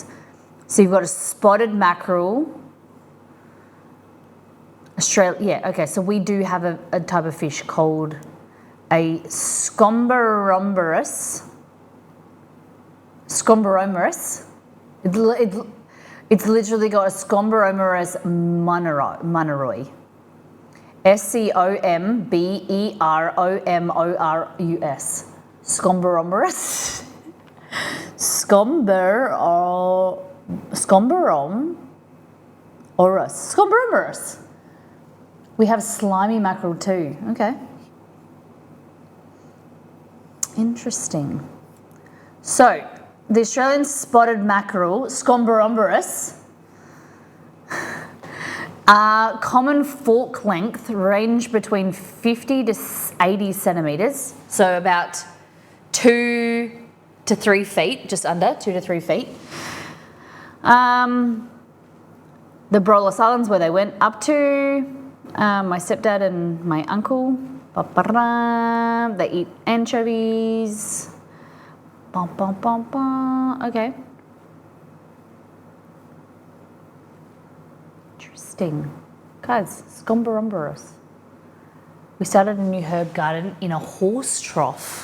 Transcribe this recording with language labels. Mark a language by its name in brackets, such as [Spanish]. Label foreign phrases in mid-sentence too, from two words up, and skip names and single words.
[English] So you've got a spotted mackerel. Australia, yeah, okay, so we do have a type of fish called a Scomboromorus. It's literally got a Scomboromorus munneroi. Scomberomorus. Scomboromorus. Scomboromorus. We have slimy mackerel too. Okay. Interesting. So, the Australian spotted mackerel, Scomboromorus, common fork length range between 50 to 80 centimetres, so about 2 to 3 feet, just under 2 to 3 feet. The broiler silence where they went up to. My stepdad and my uncle. Ba-ba-da. They eat anchovies. Ba-ba-ba-ba. Okay. Interesting. Guys, scombarumbarus. We started a new herb garden in a horse trough.